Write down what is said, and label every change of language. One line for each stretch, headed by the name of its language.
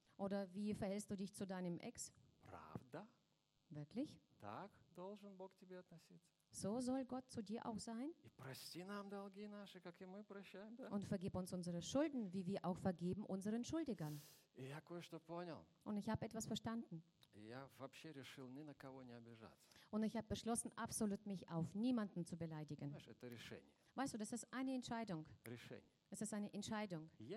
German: Oder wie verhältst du dich zu deinem Ex?
Russian: Правда?
German: Wirklich?
Russian: Так должен Бог к тебе относиться.
German: So soll Gott zu dir auch sein.
Russian: И прости нам долги наши, как и мы прощаем, да?
German: Und vergib uns unsere Schulden, wie wir auch vergeben unseren Schuldigern.
Russian: И я кое-что понял.
German: Und ich habe etwas verstanden.
Russian: И я вообще решил ни на кого не обижаться.
German: Und ich habe beschlossen, absolut mich auf niemanden zu beleidigen.
Russian: Знаешь, это решение.
German: Weißt du, das ist eine Entscheidung.
Russian: Решение.
German: Es ist eine Entscheidung.